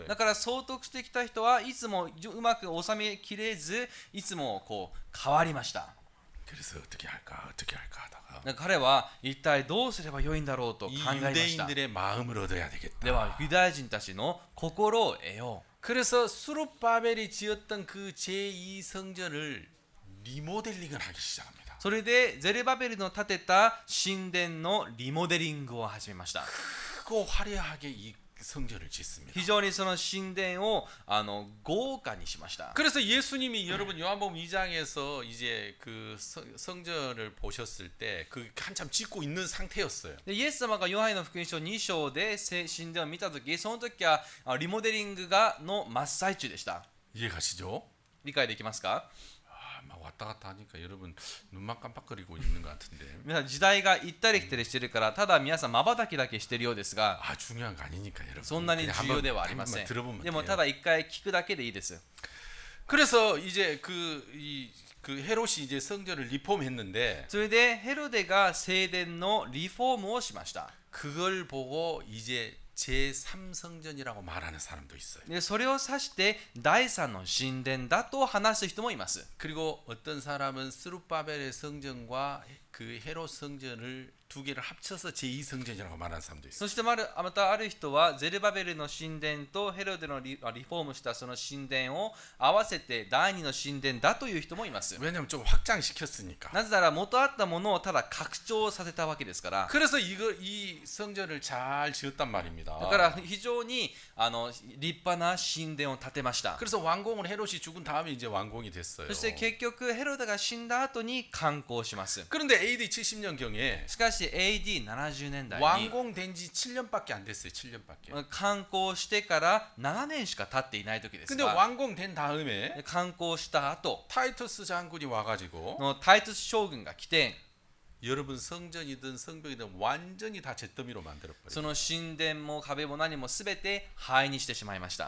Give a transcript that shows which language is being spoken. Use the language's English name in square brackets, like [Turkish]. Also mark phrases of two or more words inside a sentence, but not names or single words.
[Japanese] だから総督してきた人はいつもうまく収めきれず、いつもこう変わりました。 [Korean] 그래서 어떻게 할까 하다가 [Japanese] だから彼は一体どうすればよいんだろうと考 [Korean] 이 [Japanese] えました。 [Korean] 유대인들의 마음을 얻어야 되겠다. [Japanese] ではユダヤ人たちの心を得よう。 [Korean] 그래서 수룹바벨이 지었던 그 제2성전을 리모델링을 하기 시작합니다. [Japanese] それでゼルバベルの建てた神殿のリモデリングを始めました。 [Korean] 크고 화려하게 이 성전을 짓습니다. [Japanese] 非常にその神殿を豪華にしました。 [Korean] 그래서 예수님이 여러분 요한복음 2장에서 이제 그 성전을 보셨을 때 그 한참 짓고 있는 상태였어요. [Japanese] でイエス様がヨハネの福音書2章で神殿を見たとき、その時はリモデリングの真っ最中でした。 [Korean] 이해가시죠? [Japanese] 理解できますか？ [Korean] 막 왔다 갔다 하니까 여러분 눈만 깜빡거리고 있는 것 같은데. [Japanese] 皆さん時代が行ったり来たりしてるから、ただ皆さん瞬きだけしてるようですが、 [Korean] 아 중요한 거 아니니까 여러분. [Japanese] そんなに重要ではありません。 [Korean] 들어보면 [Japanese] でも [Korean] 돼요. [Japanese] ただ一回聞くだけでいいです。 [Korean] 그래서 이제 그 헤롯이 이제 성전을 리폼했는데 [Japanese] それでヘロデが聖殿のリフォームをしました。 [Korean] 그걸 보고 이제 제3성전이라고 말하는 사람도 있어요. [Japanese] でそれを指して第三の神殿だと話す人もいます。 [Korean] 그리고 어떤 사람은 스룹바벨의 성전과 그 헤롯 성전을 두 개를 합쳐서 제2성전이라고 말하는 사람도 있어요. [Japanese] そしてまたある人はゼルバベルの神殿とヘロデのリフォームしたその神殿を合わせて第二の神殿だという人もいます。 [Korean] 왜냐면 좀 확장시켰으니까. [Japanese] なぜなら元あったものをただ拡張させたわけですから。 [Korean] 그래서 이 성전을 잘 지었단 말입니다. [Japanese] だから非常に立派な神殿を建てました。 [Korean] 그래서 완공은 헤롯이 죽은 다음에 이제 완공이 됐어요. [Japanese] そして結局ヘロデが死んだ後に完工します。 [Korean] 그런데 AD 70년 경에 [Japanese] しかし AD70 年代に [Korean] 완공된 지 7년밖에 안 됐어요. 7년밖에. [Japanese] 完工してから7年しか経っていない時です [Korean] 근데 [Japanese] が、 [Korean] 완공된 다음에 [Japanese] 完工した後 [Korean] 타이투스 장군이 와가지고 [Japanese] のタイトス将軍が来て、 [Korean] 여러분 성전이든 성벽이든 완전히 다 잿더미로 만들어버려요. [Japanese] その神殿も壁も何も全て灰にしてしまいました。